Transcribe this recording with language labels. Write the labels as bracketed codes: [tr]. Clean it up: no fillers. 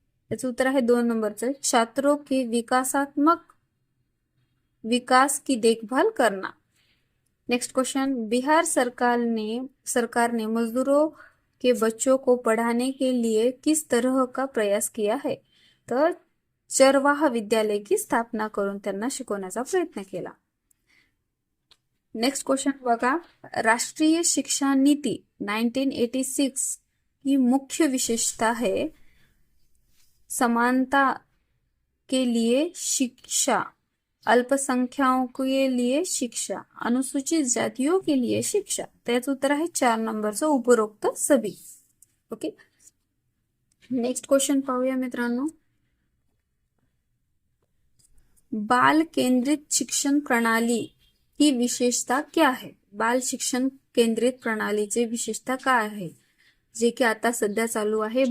[mr] याचं उत्तर आहे 2 नंबरचं, [hi] छात्रों के विकासात्मक विकास की देखभाल करना. नेक्स्ट क्वेश्चन, बिहार सरकार ने मजदूरों के बच्चों को पढ़ाने के लिए किस तरह का प्रयास किया है. [mr] तर चरवाह विद्यालय की स्थापना करून त्यांना शिकवण्याचा प्रयत्न केला. नेक्स्ट क्वेश्चन बघा, [hi] राष्ट्रीय शिक्षा नीति 1986 की मुख्य विशेषता है समानता के लिए शिक्षा, अल्पसंख्याकों के लिए शिक्षा, अनुसूचित जातियों के लिए शिक्षा. [mr] त्याचं उत्तर आहे 4 नंबरचं, [hi] उपरोक्त सभी. [mr] ओके, नेक्स्ट क्वेश्चन पाहूया मित्रांनो, [hi] बाल केंद्रित शिक्षण प्रणाली की विशेषता क्या है. [mr] बाल शिक्षण केंद्रित प्रणालीची विशेषता काय आहे, जे की आता सध्या चालू आहे.